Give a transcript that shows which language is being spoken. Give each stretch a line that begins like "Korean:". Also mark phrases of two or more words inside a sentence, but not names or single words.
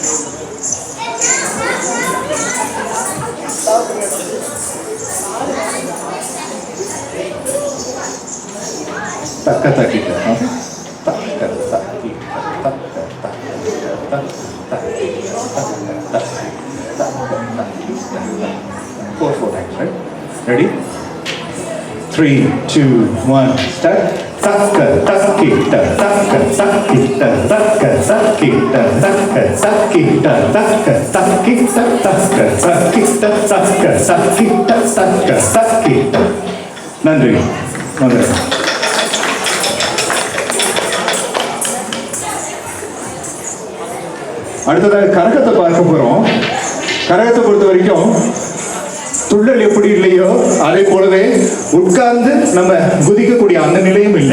English: தக்க தக்கிட்ட தக்க தக்கி தக்க தக்கி four times, right? Ready? 3, 2, 1, start. Takka takkita takka takkita takka takkita takka takkita takka takkita takka takkita takka takkita takka takkita.
Tamil: நன்றி. நன்றி. அடுத்ததாக கரகத்தை பார்க்க போறோம். கரகத்தை பொறுத்த வரைக்கும் துள்ளல் எப்படி இல்லையோ அதே போலவே உட்கார்ந்து நம்ம குதிக்கக்கூடிய அந்த நிலையும் இல்லை.